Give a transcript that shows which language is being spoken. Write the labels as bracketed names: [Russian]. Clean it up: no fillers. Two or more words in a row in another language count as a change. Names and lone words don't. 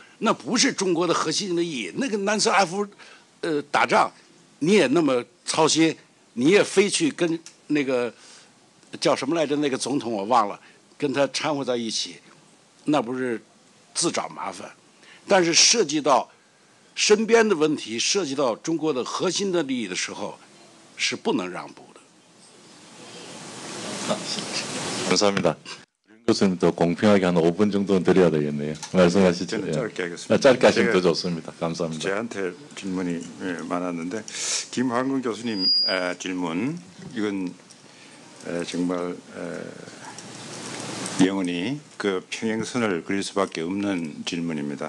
[Chinese] 那不是中国的核心利益。那个南斯拉夫，打仗，你也那么操心，你也非去跟那个叫什么来着？那个总统我忘了，跟他掺和在一起，那不是自找麻烦？但是涉及到身边的问题，涉及到中国的核心的利益的时候，是不能让步的。 [Korean] 감사합니다. 윤 교수님도 공평하게 한 5분 정도는 드려야 되겠네요. 말씀하시죠. 저는 예. 짧게 하겠습니다. 짧게 하시면 더 좋습니다. 감사합니다. 저한테 질문이 많았는데 김환근 교수님 질문 이건 정말 영원히 그 평행선을 그릴 수밖에 없는 질문입니다.